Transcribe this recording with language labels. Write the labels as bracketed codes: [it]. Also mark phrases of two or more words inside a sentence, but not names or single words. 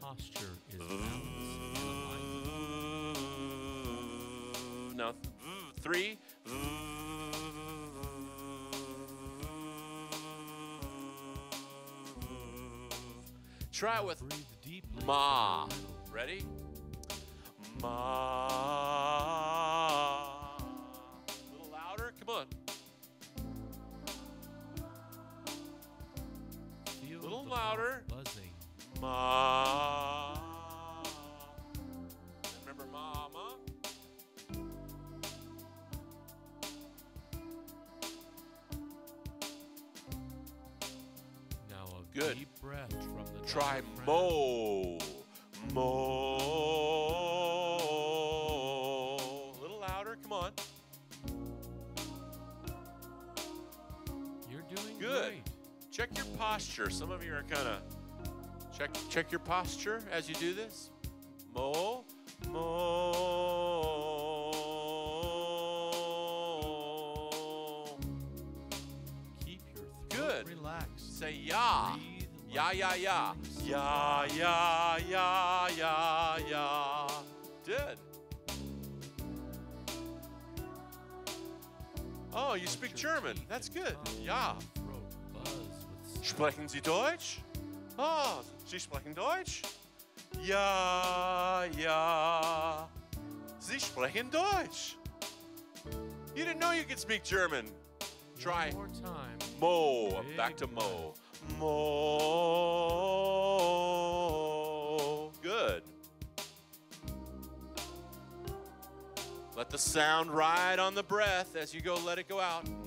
[en] Posture is balance and alignment. Now, 3. Try it with Breathe deeply. ma. Ready? Ma. A little louder. Come on. Feel A little the louder. buzzing. Ma. Remember mama? Now a Good. deep breath from the Try diaphragm. mo. Mo. A little louder. Come on. You're doing Good. great. Check your posture. Some of you are kind of check your posture as you do this. Mo, mo. Keep your throat Good. relaxed. Say ya. Breathe Ya, like ya, ya. feeling Yeah, yeah, yeah, yeah, yeah. Good. Oh, you speak German. That's good. Ja. [de] Sprechen Sie Deutsch? Oh, Sie sprechen Deutsch? Ja, ja. Sie sprechen Deutsch. [en] You didn't know you could speak German. Try One more time. Mo. Big Back to breath. Mo. Mo. Good. Let the sound ride on the breath as you go, let it go out.